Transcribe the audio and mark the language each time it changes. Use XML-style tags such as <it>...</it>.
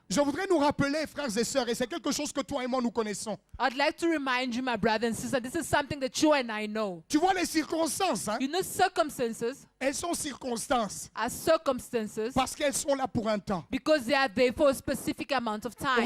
<fr>Je voudrais nous rappeler, frères et sœurs, et c'est quelque chose que toi et moi nous connaissons.</fr> <en>I'd like to remind you, my brother and sister, this is something that you and I know.</en> <fr>Tu vois les circonstances, hein?</fr> <en>You know, circumstances</en> <fr>Elles sont circonstances</fr> <en>are circumstances</en> <fr>parce qu'elles sont là pour un temps.</fr> <en>because they are there for a specific amount of time.</en>